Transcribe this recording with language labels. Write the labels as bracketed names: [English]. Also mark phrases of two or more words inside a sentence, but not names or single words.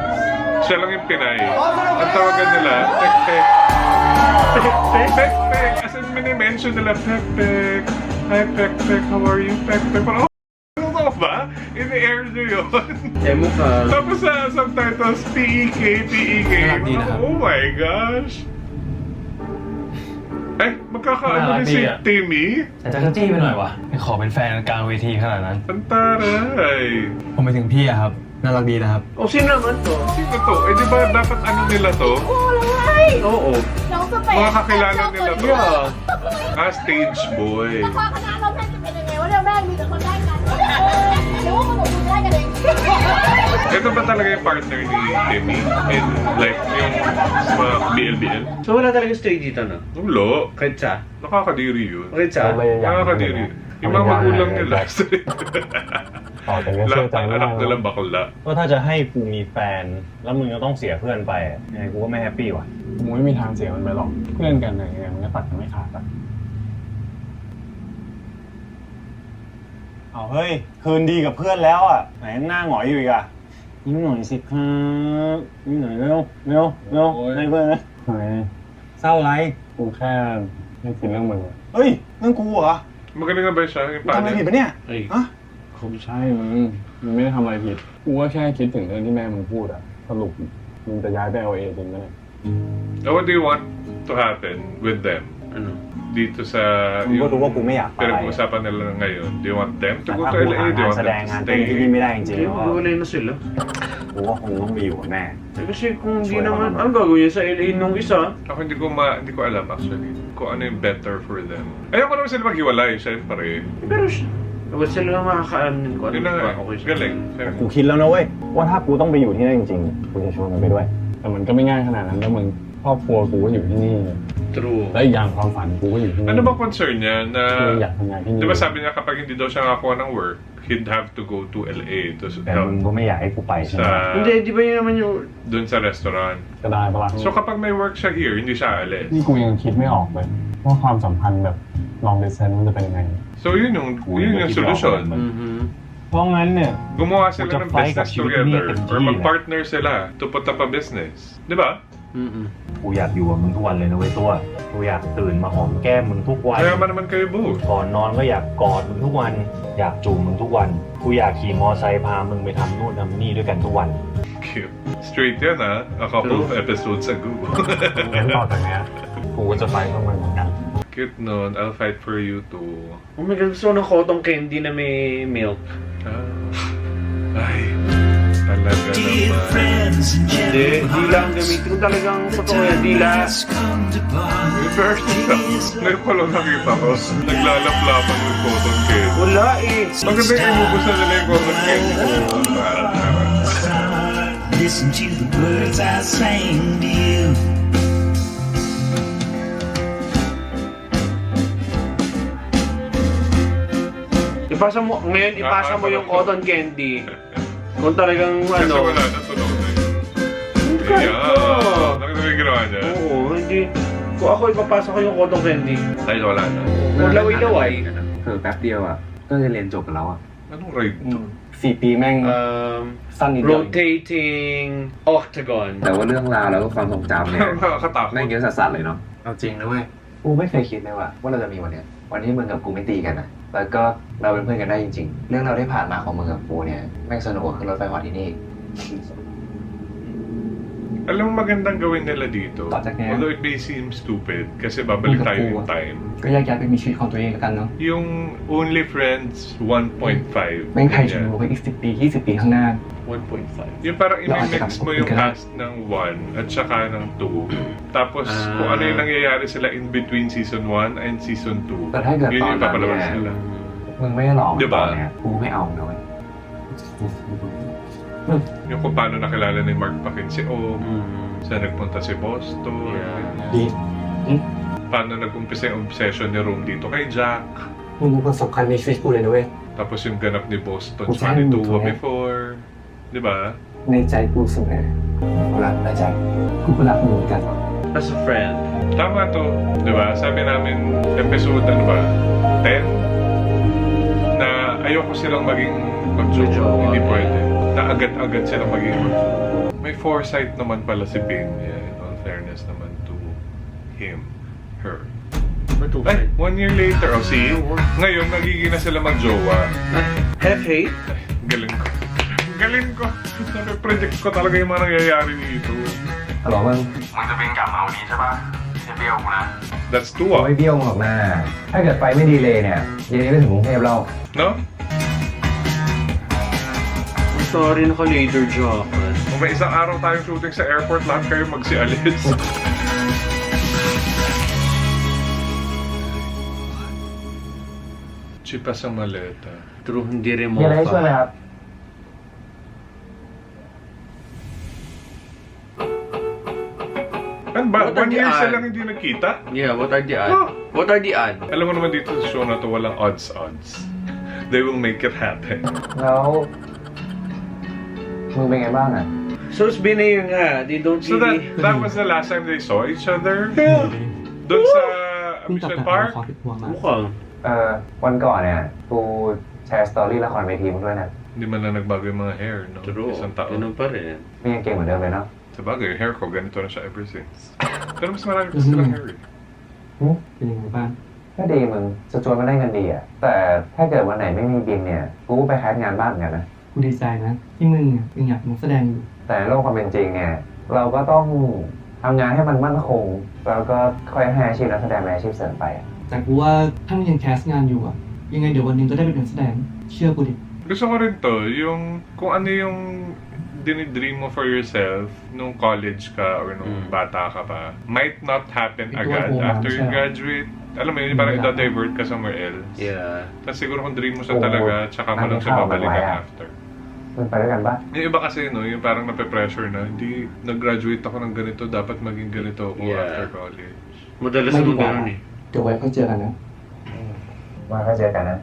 [Filipino] Siya lang yung Pinay. Ang tawagan nila, Pek-Pek. Pek-Pek. As in, minimension nila, Pek-Pek. Hi, Pek-Pek. How are you, Pek-Pek? Parang, ano ka ba? In-air nyo yun. Eh, mukha. Tapos sa subtitles, PEK. [English] Oh my gosh. [Filipino] Eh, magkakaano din si Timmy? [Thai] แต่จะจี้ไปหน่อยวะไปขอเป็นแฟนกลางเวทีขนาดนั้น [Filipino] Ang taray. [Thai] ผมไปถึงพี่อะครับ น่ารักดีนะครับ [Filipino] O, sino naman to? Sino to? Eh, di ba dapat ano nila to? Oo. [Thai] น้องสเปซ [Filipino] Mga kakilala nila to. [English] Yeah. Ah, stage boy. [Thai] ละครคณะเราแม่งจะเป็นยังไงวะเนี่ยแม่งมีแต่คนได้กันเดี๋ยวว่ามันหนูได้กันเอง [Filipino] Ito ba talaga yung partner ni Timmy? In like yung sa mga BLBL? So, wala talaga straight dito, no? Ulo. Kahit siya? Nakakadiri yun. Kahit siya? Nakakadiri. Yung mga magulang nila. [Thai] ต่อแต่ก็เชื่อ [Filipino] Lahat [Thai] ใจ [Filipino] ng [Thai] ไม่ได้ [Filipino] anak nilang bakla. [Thai] ก็ถ้าจะให้กูมีแฟน แล้วมึงก็ต้องเสียเพื่อนไปยังไงกูก็ไม่แฮปปี้ว่ะ ผมไม่มีทางเสียมันไปหรอก เพื่อนกันยังไงมันก็ตัดกันไม่ขาดอะ เอาเฮ้ย คืนดีกับเพื่อนแล้วอ่ะ ไหนหน้าหงอยอยู่อีกอ่ะยิ้มหน่อยสิครับยิ้มหน่อยเร็วเร็วเร็วให้เพื่อนนะ เฮ้ย เศร้าไร กูแค่ไม่คิดเรื่องมึงอะ เฮ้ยเรื่องกูเหรอ [Filipino] Magaling na ba siya? Yung [Thai] ทำอะไรผิด [Filipino] paano? [Thai] ปะเนี่ย เฮ้ย ฮะ ผมใช่มึงไม่ได้ทำอะไรผิด กูก็แค่คิดถึงเรื่องที่แม่มึงพูดอะสรุปมึงจะย้ายไป LA จริงไหมเนี่ย [English] So what do you want to happen with them? [Filipino] Ano? Dito sa... [Thai] มึงก็รู้ว่ากูไม่อยากไป [Filipino] pinag-uusapan nila ngayon. [English] Do you want them to [Thai] แต่ [English] go [Thai] ถ้า [English] to [Thai] กู [English] LA? [Thai] หา [English] Do you [Thai] งาน [English] want [Thai] แสด [English] them [Thai] ง [English] to [Thai] งานเต้นที่นี่ [English] stay? [Thai] ไม่ได้จริงๆ [Filipino] Kaya [Thai] แล้วก็ [Filipino] magulay na sila. [Thai] กูก็คงต้องไปอยู่กับแม่ [Filipino] Eh, kasi kung hindi naman, ang gagawin niya sa LA nung isa? Ako hindi ko alam actually kung ano yung [English] better for them. [Filipino] Ayoko naman sila maghiwalay, syempre. Pero huwag sila lang makakaanin ko. Yun na nga, Okay siya. galing. [Thai] กูคิดแล้วนะเว้ย ว่าถ้ากูต้องไปอยู่ที่นั่นจริงๆ กูจะชวนมันไปด้วย แต่มันก็ไม่ง่ายขนาดนั้นแล้วมึงครอบครัวกูก็อยู่ที่นี่ [English] True. [Thai] และอีกอย่างความฝันกูก็อยู่ที่นี่ [Filipino] Ano ba concern niya na... [Thai] กูอยากทำงานที่นี่ [Filipino] Di ba sabi niya kapag hindi daw siya nakakuha ng work, [English] he'd have to go to LA to [Thai] แต่มึงก็ไม่อยากให้กูไปใช่ไหม [Filipino] sa... Hindi, di ba yun naman yung... dun sa restaurant. [Thai] ก็ได้ปะล่ะ [Filipino] So kapag may work siya here, hindi siya alis. [Thai] นี่กูยังคิดไม่ออกเลยว่าความสัมพันธ์แบบ [English] long distance [Thai] มันจะเป็นยังไง [Filipino] So yun yung solution. Mhm. [Thai] เพราะงั้นเนี่ย [Filipino] Gumawa sila Magka ng [English] fight business at Union together and or G, [Filipino] mag-partner sila [English] to put up a business. [Filipino] Di ba? Mhm. [Thai] กูอยากอยู่กับมึงทุกวันเลยนะเว้ยตัว กูอยากตื่นมาหอมแก้มมึงทุกวัน [Filipino] Kaya naman kayo both. [Thai] ก่อนนอนก็อยากกอดมึงทุกวัน อยากจูบมึงทุกวัน กูอยากขี่มอไซค์พามึงไปทำนู่นทำนี่ด้วยกันทุกวัน [Filipino] Cute. Straight yan ha. [English] A couple of episodes ago. [Thai] งั้นต่อจากเนี้ยกูก็จะไปเพื่อมึงเหมือนกัน [English] Cute nun. I'll fight for you too. Oh my God, [Filipino] gusto ko ng [English] cotton candy [Filipino] na may milk. Ay. Talaga naman. Hindi, dila ang gamitin ko talagang totoo yan, dila. First ngayon ko lang nakita ko. Naglalaplapan yung [English] cotton candy. [Filipino] Wala eh. Maganda yung inubos na nila yung [English] cotton candy [Filipino] ko. [English] Listen to the words I sang to you. [Filipino] Ipasa mo, ngayon ipasa mo yung [English] cotton candy. [Filipino] Kung talagang Kasi ano. wala na, tunog na yun. Kahit ko. Nakita mo yung ginawa niya? Oo, hindi. Kung ako ipapasa ko yung [English] cotton candy. [Filipino] Dahil wala na. Kung laway-laway. [Thai] คือแป๊บเดียวอ่ะ ก็จะเรียนจบแล้วอ่ะ [Filipino] Anong ride to? [Thai] 4 ปีแม่ง สั้นนิดเดียว [English] Rotating octagon. [Thai] แต่ว่าเรื่องราวแล้วก็ความทรงจำเนี่ย [Filipino] Nakakatakot. [Thai] แม่งเยอะสัสๆเลยเนาะ เอาจริงนะเว้ย กูไม่เคยคิดเลยว่าเราจะมีวันเนี้ย วันที่มึงกับกูไม่ตีกันนะแล้วก็เราเป็นเพื่อนกันได้จริงๆ เรื่องเราวที่ผ่านมาของมึงกับกูเนี่ยแม่งสนุกกว่าขึ้นรถไฟเหาะที่นี่ [Filipino] Alam mo magandang gawin nila dito. Tatak niya. [English] Although it may seem stupid [Filipino] kasi babalik tayo yung time. [Thai] ก็แยกย้ายไปมีชีวิตของตัวเองแล้วกันเนาะ [Filipino] Yung Only Friends 1.5. [Thai] แม่งใครจะรู้ว่าอีก10 ปี 20 ปีข้างหน้า [Filipino] 1.5. Yung parang imimix mo yung cast ng 1 at saka ng 2. Tapos kung ano yung nangyayari sila [English] in between season 1 and season 2. [Thai] แต่ถ้าเกิด [Filipino] Yun [Thai] ตอน [Filipino] yung [Thai] นั้น [Filipino] papalabas [Thai] เนี่ย [Filipino] nila. [Thai] มึงไม่ได้หลอก [Filipino] Diba? [Thai] ตอนเนี้ยกูไม่เอานะเว้ย [Filipino] Yung kung paano nakilala ni Mark Paquin si Og, saan nagpunta si Boston, paano nag-umpisa yung obsession ni Rome dito kay Jack. [Thai] มึงเป็นคนสำคัญในชีวิตกูเลยนะเว้ย [Filipino] Tapos yung ganap ni Boston Kung sa saan ni mo Tua to, eh? before. Di ba? [Thai] ในใจกูเสมอกูรักนะจ๊ะกูก็รักมึงเหมือนกัน [English] As a friend. [Filipino] Tama to. Di ba? Sabi namin, episode ano ba? 10? Na ayoko silang maging magjowa. Hindi pwede. Na agad-agad silang maging magjowa. May foresight naman pala si Ben. [English] Yeah, in all fairness naman to him. Her. Ay, 1 year later. Oh, see? [Filipino] Ngayon, nagiging na sila magjowa. [English] Hate? [Filipino] Ay, galing ko. Galing ko. Predict ko talaga yung mga nangyayari dito. [Thai] ฮัลโหลมึง มึงจะบินกลับมาวันนี้ใช่ปะไม่เบี้ยวกูนะ [English] That's [Thai] กู [English] Tua. [Thai] ไม่เบี้ยวมึงหรอกนะถ้าเกิดไฟไม่ดีเลยเนี่ยเย็นนี้ก็ถึงกรุงเทพแล้ว [English] No? [Filipino] Sorry, naka-laser jacket. Kung may isang araw tayong shooting sa airport, lahat kayo magsialis. Chipa sa maleta. True, hindi rin [Thai] มีอะไรให้ช่วยไหมครับ [Filipino] Ano ba? [English] What are 1 the year odds? [Filipino] silang hindi nagkita? [English] Yeah, what are the odds? Oh. What are the odds? [Filipino] Alam mo naman dito sa show na to, walang odds. [English] They will make it happen. [Thai] แล้วมึงเป็นไงบ้างอ่ะ [Filipino] So, sabihin na yun nga, [English] they don't So really... that was the last time they saw each other? [Filipino] Doon sa amusement park? Mukhang. [Thai] วันก่อนเนี่ยกูแชร์สตอรี่ละครเวทีมึงด้วยนะ [Filipino] Hindi man lang nagbago yung mga hair, no? True. Isang taon. Ganun pa rin. [Thai] มียังเก่งเหมือนเดิมเลยเนาะ [Filipino] Sabagay, yung hair ko, ganito na siya [English] ever since. [Filipino] Pero mas marami kasi silang hair eh. [Thai] เป็นยังไงบ้าง ก็ดีมึงจะชวนมาได้เงินดีอ่ะแต่ถ้าเกิดวันไหนไม่มีบินเนี่ยกูก็ไปแคสงานบ้านเหมือนกันนะ กูดีใจนะที่มึงยังอยากเป็นนักแสดงอยู่ แต่ในโลกความเป็นจริงเนี่ยเราก็ต้องทำงานให้มันมั่นคงแล้วก็ค่อยให้อาชีพนักแสดงเป็นอาชีพเสริมไปอะ แต่กูว่าถ้ามึงยังแคสงานอยู่อะยังไงเดี๋ยววันหนึงก็ได้เป็นนักแสดงเชื่อกูดิ [Filipino] Gusto ko rin to, yung kung ano yung dinidream mo [English] for yourself [Filipino] nung college ka or nung bata ka pa, [English] might not happen [Filipino] Ito agad ang [English] after you [Filipino] siya. graduate. Alam mo yun, parang ito-divert ka [English] somewhere else. Yeah. [Filipino] Tapos siguro kung dream mo siya talaga, tsaka mo lang siya babalikan after. [Thai] มึงไปด้วยกันปะ [Filipino] Yung iba kasi, no, yung parang nape-pressure na, hindi, nag-graduate ako ng ganito, dapat maging ganito ako [English] Yeah. after college. [Filipino] Madalas May naman iba. ganun eh. [Thai] เดี๋ยวไว้ค่อยเจอกันนะ มาก็เจอกันนะ